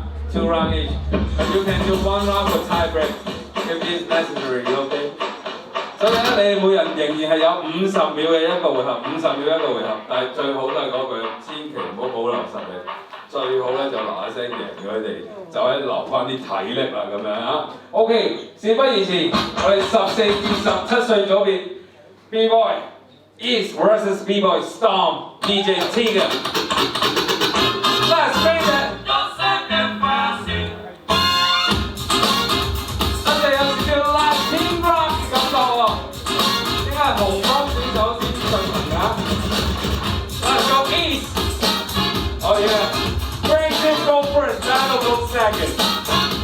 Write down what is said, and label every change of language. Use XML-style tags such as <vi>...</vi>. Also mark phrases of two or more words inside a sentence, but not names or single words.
<en>2 round each. But you can do 1 round for tie break if it's necessary, okay?</en> <yue>所以咧，你每人仍然係有50秒嘅一個回合，50秒一個回合，但係最好都係嗰句，千祈唔好保留實力，最好咧就嗱嗱聲贏咗佢哋，就可以留翻啲體力啦咁樣啊。OK， 事不宜遲，我哋14至17歲組別 Bboy East versus Bboy Storm DJ Tiga。</yue> <en>Let's face it。</en> <yue>紅方選手先進行㗎</yue> <en>，Let's go East。Oh yeah，Franka go first，Battle go second。</en>